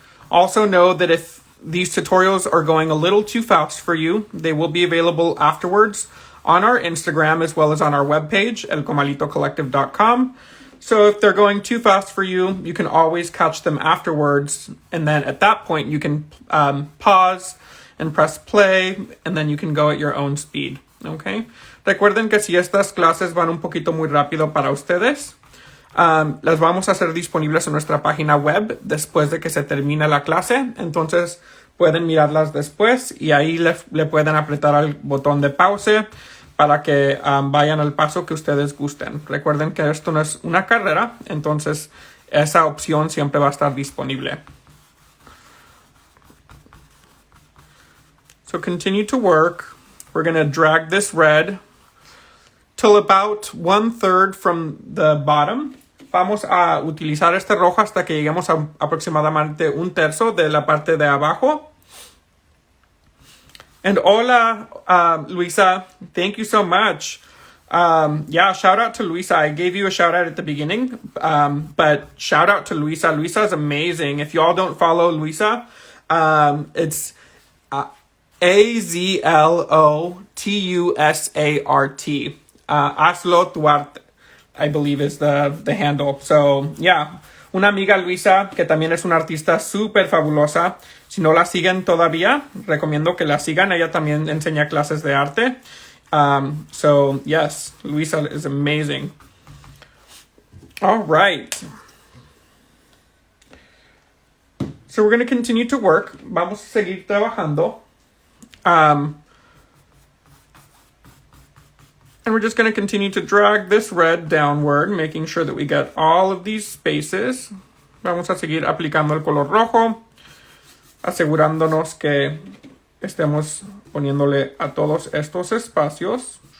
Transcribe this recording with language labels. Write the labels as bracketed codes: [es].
[en] Also know that if these tutorials are going a little too fast for you, they will be available afterwards on our Instagram as well as on our webpage, elcomalitocollective.com. So if they're going too fast for you, you can always catch them afterwards. And then at that point, you can pause and press play, and then you can go at your own speed. Okay? [es] Recuerden que si estas clases van un poquito muy rápido para ustedes, las vamos a hacer disponibles en nuestra página web después de que se termine la clase. Entonces pueden mirarlas después y ahí le pueden apretar al botón de pause para que vayan al paso que ustedes gusten. Recuerden que esto no es una carrera, entonces esa opción siempre va a estar disponible. [en] So continue to work. We're going to drag this red till about 1/3 from the bottom. [es] Vamos a utilizar este rojo hasta que lleguemos a aproximadamente 1/3 de la parte de abajo. [en] And hola, Luisa. Thank you so much. Yeah, shout out to Luisa. I gave you a shout out at the beginning, but shout out to Luisa. Luisa is amazing. If you all don't follow Luisa, it's AZLOTUSART. Hazlo Duarte, I believe is the handle. So, yeah. [es] Una amiga Luisa, que también es una artista súper fabulosa. Si no la siguen todavía, recomiendo que la sigan. Ella también enseña clases de arte. [en] So, yes, Luisa is amazing. All right. So, we're going to continue to work. [es] Vamos a seguir trabajando. [en] And we're just going to continue to drag this red downward, making sure that we get all of these spaces. [es] Vamos a seguir aplicando el color rojo, asegurándonos que estemos poniéndole a todos estos espacios.